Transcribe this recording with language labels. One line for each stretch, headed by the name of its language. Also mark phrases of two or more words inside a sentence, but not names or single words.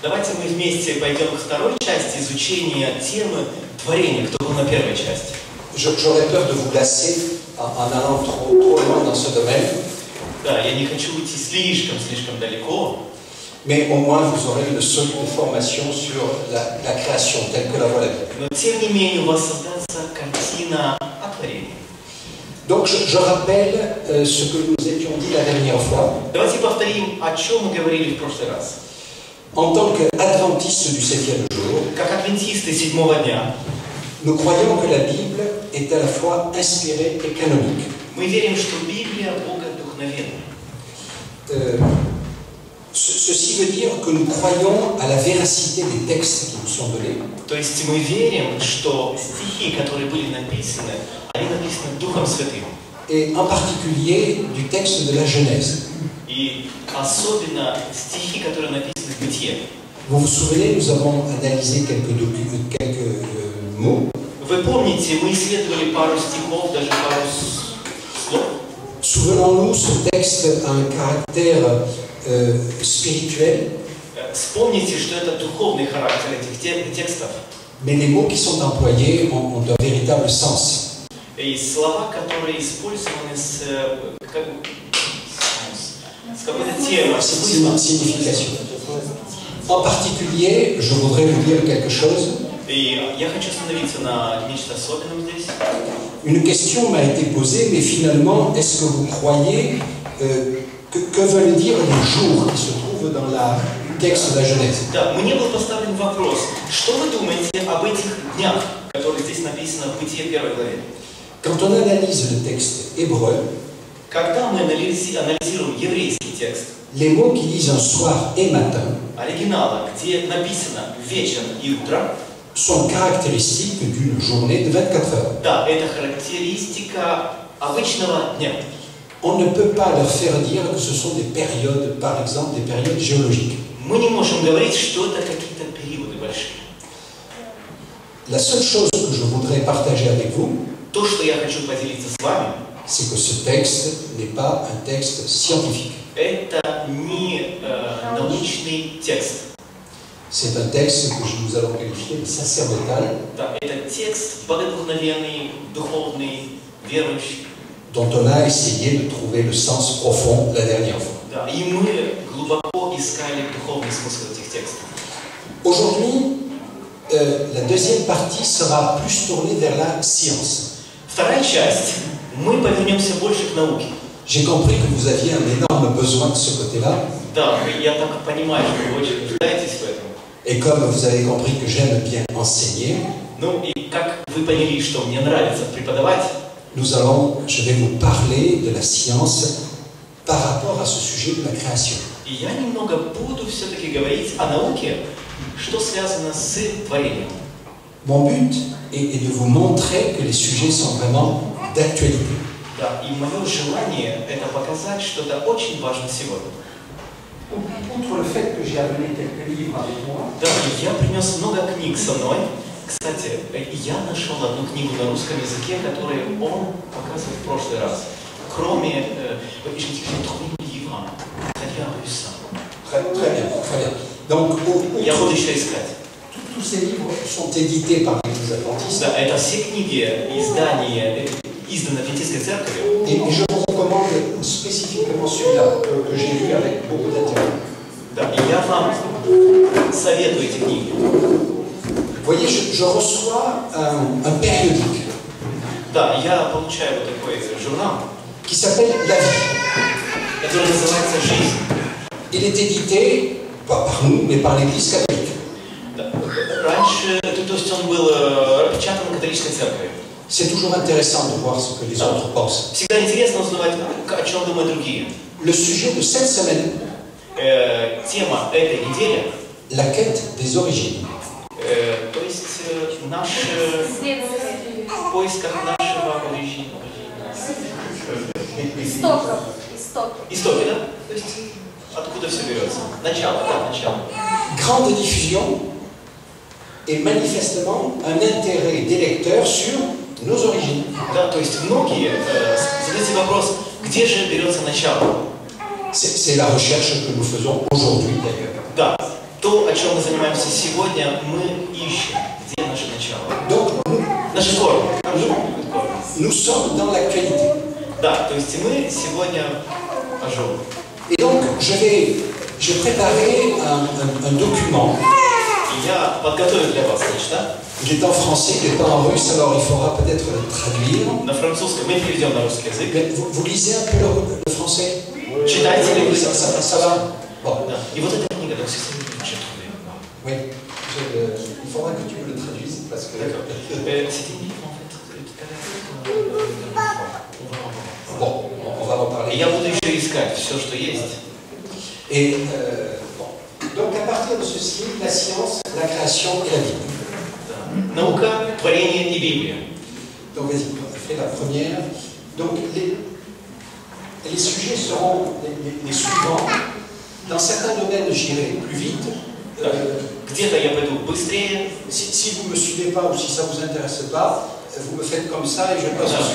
Russian: Давайте мы вместе пойдем к второй части изучения темы творения, кто был на первой части.
French: J'aurais peur de vous lasser en allant trop loin dans ce domaine,
Russian: Да, я не хочу уйти слишком далеко,
French: mais au moins vous aurez une solide formation sur la création telle que la voit la Bible.
Russian: но тем не менее у вас создастся картина о творении.
French: Donc je rappelle ce que nous étions dit la dernière fois.
Russian: Давайте повторим, о чем мы говорили в прошлый раз.
French: En tant qu'adventistes du 7e jour,
Russian: Как адвентисты седьмого дня,
French: nous croyons que la Bible est à la fois inspirée et canonique.
Russian: мы верим, что Библия богодухновенна.
French: Ceci veut dire que nous croyons à la véracité des textes qui nous sont donnés.
Russian: То есть мы верим, что стихи, которые были написаны, они написаны Духом Святым.
French: Et en particulier du texte de la Genèse.
Russian: И особенно стихи, которые написаны в Бытие.
French: Vous vous souvenez, nous avons analysé quelques mots.
Russian: Вы помните, мы исследовали пару стихов, даже пару слов.
French: Souvenons-nous, ce texte a un caractère spirituel.
Russian: Вспомните, что это духовный характер этих текстов.
French: Mais les mots qui sont employés ont un véritable sens.
Russian: И слова, которые использованы с какой-то темой,
French: Signification. En particulier, je voudrais vous dire quelque chose.
Russian: И я хочу остановиться на нечто особенном здесь.
French: Une question m'a été posée, mais finalement, est-ce que vous croyez que veulent dire les jours qui se trouvent dans le texte de la Genèse?
Russian: Да, мне был поставлен вопрос, что вы думаете об этих днях, которые здесь написано в Бытие 1 главе?
French: Quand on analyse le texte hébreu,
Russian: Когда мы анализируем еврейский текст,
French: les mots qui disent un soir et matin
Russian: оригинала, где написано вечер и утро,
French: sont caractéristiques d'une journée de 24 heures.
Russian: да, это характеристика обычного дня.
French: On ne peut pas leur faire dire que ce sont des périodes, par exemple des périodes géologiques.
Russian: Мы не можем говорить, что это какие-то периоды большие.
French: La seule chose que je voudrais partager avec vous,
Russian: То, что я хочу поделиться с вами,
French: c'est que ce texte n'est pas un texte scientifique.
Russian: это не научный текст.
French: C'est un texte que nous allons qualifier de sacerdotal,
Russian: Да, это текст богодухновенный, духовный, верующий.
French: dont on a essayé de trouver le sens profond la dernière fois.
Russian: Да, и мы глубоко искали духовный смысл этих текстов.
French: Aujourd'hui, la deuxième partie sera plus tournée vers la science.
Russian: Вторая часть, мы повернемся больше к науке.
French: J'ai compris que vous aviez un énorme besoin de ce côté-là,
Russian: Да, я так понимаю, что вы очень нуждаетесь в этом.
French: et comme vous avez compris que j'aime bien enseigner,
Russian: Ну и как вы поняли, что мне нравится преподавать,
French: je vais vous parler de la science par rapport à ce sujet de la création.
Russian: и я немного буду все-таки говорить о науке, что связано с творением.
French: Mon but est de vous montrer que les sujets sont vraiment d'actualité.
Russian: Да, и мое желание это показать что-то очень важное сегодня.
French: Outre le fait que j'ai amené quelques livres avec moi,
Russian: Да, и я принес много книг со мной. Кстати, я нашел одну книгу на русском языке, которую он показывал в прошлый раз. Кроме
French: très bien, très bien. Donc,
Russian: я буду еще искать.
French: tous ces livres sont édités par l'Église adventiste.
Russian: Да, это все книги, издания, изданы Адвентистской церковью.
French: Et je vous recommande spécifiquement celui-là que j'ai lu avec beaucoup d'intérêt.
Russian: Да, и я вам советую эти книги.
French: Vous voyez, je reçois un périodique
Russian: Да, я получаю вот такой журнал,
French: qui s'appelle La Vie.
Russian: который называется «Жизнь».
French: Il est édité, pas par nous, mais par l'Église catholique.
Russian: Да. Раньше, то есть он был распечатан католической церковью.
French: C'est toujours intéressant de voir ce que les autres pensent.
Russian: Всегда интересно узнавать, о чем думают другие.
French: Le sujet de cette semaine,
Russian: Тема этой недели,
French: la quête des origines.
Russian: то есть в поисках нашего оригина. Истоки, да? То есть откуда все берется? Начало, да, начало.
French: Grande diffusion et manifestement un intérêt des lecteurs sur nos origines.
Russian: Да, то есть многие задают себе вопрос, где же берется начало?
French: C'est la recherche que nous faisons aujourd'hui d'ailleurs.
Russian: Да, то, о чем мы занимаемся сегодня, мы ищем, где наше начало.
French: Donc,
Russian: Наши корни.
French: nous sommes dans l'actualité.
Russian: Да, то есть мы сегодня ожог.
French: Et donc, j'ai préparé un document.
Russian: Я подготовил для вас нечто.
French: Il est en français, il n'est pas en russe, alors il faudra peut-être le traduire.
Russian: На французском мы переведем на русский язык.
French: Mais vous lisez un peu le français?
Russian: Читайте ли вы?
French: Ça va? Bon.
Russian: Да. И вот эта книга,
French: donc c'est ça, que j'ai trouvé. Oui, il faudra que tu me le traduises parce que. C'était une livre en fait. Bon, on va reparler.
Russian: И я буду еще искать все, что есть.
French: Et bon. Donc à partir de ceci, la science, la création et la Bible.
Russian: Да. Наука, творение и Библия.
French: Donc vas-y, fais la première. Donc les sujets seront les suivants. Dans certains domaines, j'irai plus vite.
Russian: Где-то я пойду быстрее.
French: Si vous ne me suivez pas ou si ça ne vous intéresse pas, vous me faites comme ça et je passe au